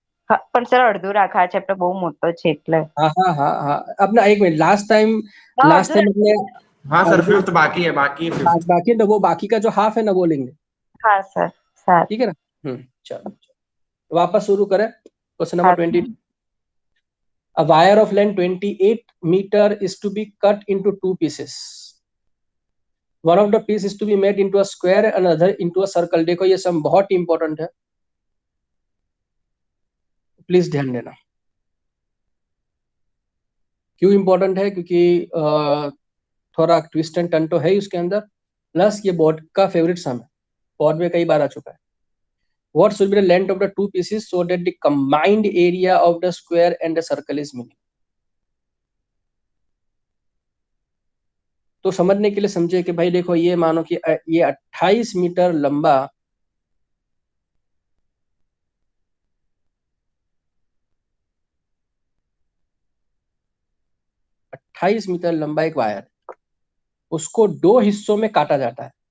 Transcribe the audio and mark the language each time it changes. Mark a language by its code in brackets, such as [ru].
[gu] હા પણ સર અડધું રાખા આ ચેપ્ટર બહુ મોટો છે એટલે. [hi] हाँ अपना एक मिनट लास्ट टाइम अपने हाँ सर फिफ्थ बाकी है बाकी है तो वो बाकी का जो हाफ है ना वो लेंगे. हाँ सर, 7। ठीक है ना? चलो वापस शुरू करें। क्वेश्चन नंबर हाँ 20। [en] A wire of length 28 meter is to be cut into two pieces. One of the piece is to be made into a square and another into a circle. [hi] देखो ये सब बहुत इंपॉर्टेंट है, please ध्यान देना। क्यों important है? क्योंकि थोड़ा ट्विस्ट एंड टर्न तो है ही उसके अंदर, प्लस ये बोर्ड का फेवरेट सम है, बोर्ड में कई बार आ चुका है। [en] What should be the length of the two pieces so that the combined area of the square and the circle is minimum? [hi] तो समझने के लिए समझे कि भाई देखो ये मानो कि ये 28 मीटर लंबा एक वायर, उसको दो हिस्सों में काटा जाता है।